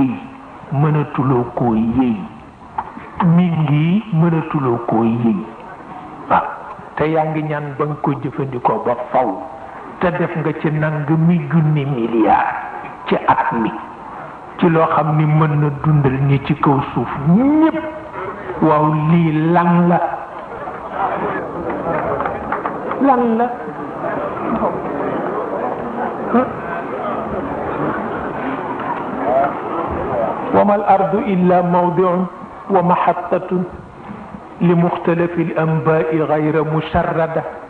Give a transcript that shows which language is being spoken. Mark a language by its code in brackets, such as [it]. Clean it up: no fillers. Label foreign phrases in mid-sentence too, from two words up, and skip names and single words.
[wo] yëy mi ngi mënatuloo koo yëy waaw te yaa ngi ñaan bañ ko jëfandikoo ba faw te def nga ci nangami junni milliard ci at mi ci loo xam ni mën na dundal ñi ci kaw suuf ñépp. waaw lii lan la [ar] وما الأرض إلا موضع ومحطة لمختلف الأنباء غير مشردة